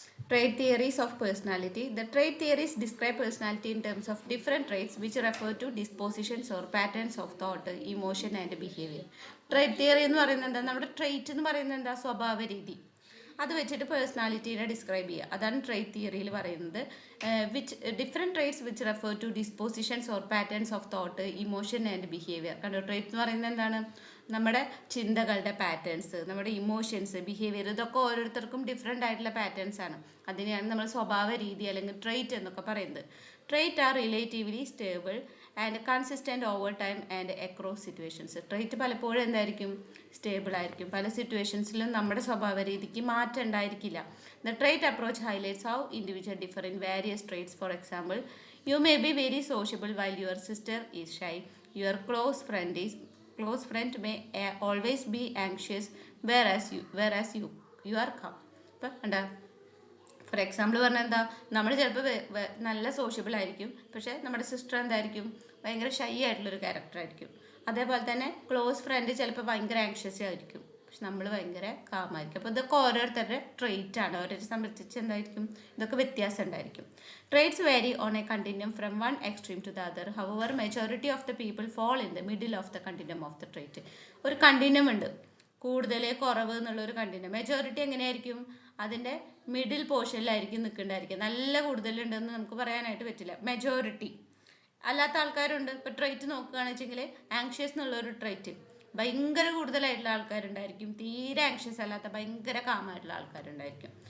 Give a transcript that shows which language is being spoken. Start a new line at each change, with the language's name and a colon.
English: Trait theories of personality. The trait theories describe personality in terms of different traits which refer to dispositions or patterns of thought, emotion and behavior.
Malayalam: Trait theory എന്ന് പറയുന്നത് എന്താ? നമ്മുടെ trait എന്ന് പറയുന്നത് എന്താ? സ്വഭാവ രീതി. അത് വെച്ചിട്ട് പേഴ്സണാലിറ്റീനെ ഡിസ്ക്രൈബ് ചെയ്യുക. അതാണ് ട്രേറ്റ് തിയറിയിൽ പറയുന്നത്.
English: Different traits which refer to dispositions or patterns of thought, emotion and behaviour.
Malayalam: കണ്ടോ, ട്രേറ്റ് എന്ന് പറയുന്നത് എന്താണ്? നമ്മുടെ ചിന്തകളുടെ പാറ്റേൺസ്, നമ്മുടെ ഇമോഷൻസ്, ബിഹേവിയർ, ഇതൊക്കെ ഓരോരുത്തർക്കും ഡിഫറെൻ്റ് ആയിട്ടുള്ള പാറ്റേൺസ് ആണ്. അതിനെയാണ് നമ്മൾ സ്വഭാവ രീതി അല്ലെങ്കിൽ ട്രേറ്റ് എന്നൊക്കെ പറയുന്നത്.
English: Trait are relatively stable and consistent over time and across situations.
Malayalam: Trait പലപ്പോഴും എന്തായിരിക്കും? സ്റ്റേബിൾ ആയിരിക്കും. പല സിറ്റുവേഷൻസിലും നമ്മുടെ സ്വഭാവ രീതിക്ക് മാറ്റം ഉണ്ടായിരിക്കില്ല.
English: The trait approach highlights how individual differ in various traits. For example, you may be very sociable while your sister is shy. Your close friend may always be anxious whereas you are calm.
Malayalam: ഇപ്പം എന്താ, for example പറഞ്ഞാൽ എന്താ, നമ്മൾ ചിലപ്പോൾ നല്ല sociable ആയിരിക്കും, പക്ഷേ നമ്മുടെ സിസ്റ്റർ എന്തായിരിക്കും? ഭയങ്കര ഷൈ ആയിട്ടുള്ളൊരു ക്യാരക്ടർ ആയിരിക്കും. അതേപോലെ തന്നെ ക്ലോസ് ഫ്രണ്ട് ചിലപ്പോൾ ഭയങ്കര ആങ്ഷ്യസ് ആയിരിക്കും, പക്ഷെ നമ്മൾ ഭയങ്കര കാമായിരിക്കും. അപ്പോൾ ഇതൊക്കെ ഓരോരുത്തരുടെ ട്രേറ്റ് ആണ്. ഓരോരുത്തരെ സംബന്ധിച്ച് എന്തായിരിക്കും? ഇതൊക്കെ വ്യത്യാസം ഉണ്ടായിരിക്കും.
English: Traits vary on a continuum from one extreme to the other. However, majority of the people fall in the middle of the continuum of the trait.
Malayalam: ഒരു കണ്ടിന്യം ഉണ്ട്, കൂടുതൽ കുറവ് എന്നുള്ളൊരു കണ്ടിന്യം. മെജോറിറ്റി എങ്ങനെയായിരിക്കും? അതിൻ്റെ മിഡിൽ പോർഷനിലായിരിക്കും നിൽക്കേണ്ടായിരിക്കും. നല്ല കൂടുതലുണ്ടെന്ന് നമുക്ക് പറയാനായിട്ട് പറ്റില്ല. മെജോറിറ്റി അല്ലാത്ത ആൾക്കാരുണ്ട്. ഇപ്പോൾ ട്രേറ്റ് നോക്കുകയാണെന്ന് വെച്ചെങ്കിൽ ആങ്ഷ്യസ് എന്നുള്ളൊരു ട്രേറ്റ് ഭയങ്കര കൂടുതലായിട്ടുള്ള ആൾക്കാരുണ്ടായിരിക്കും, തീരെ ആങ്ഷ്യസ് അല്ലാത്ത ഭയങ്കര കാമായിട്ടുള്ള ആൾക്കാരുണ്ടായിരിക്കും.